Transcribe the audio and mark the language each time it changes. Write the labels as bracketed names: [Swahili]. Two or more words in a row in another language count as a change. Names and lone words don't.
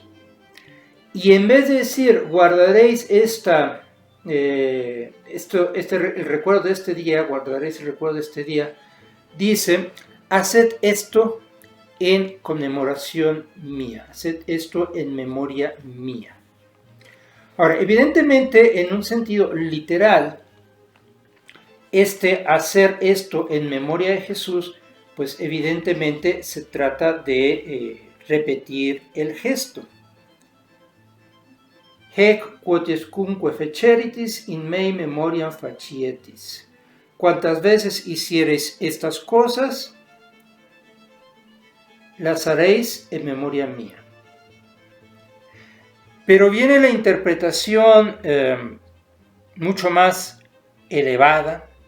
[Spanish] Y en vez de decir, guardaréis el recuerdo de este día, guardaréis el recuerdo de este día, dice, haced esto en conmemoración mía, haced esto en memoria mía. Ahora, evidentemente, en un sentido literal, hacer esto en memoria de Jesús, pues evidentemente se trata de repetir el gesto. [Latin] Hec quodescunque feceritis in mei memoriam facietis. [Spanish] Cuantas veces hiciereis estas cosas, las haréis en memoria mía. Pero viene la interpretación mucho más elevada.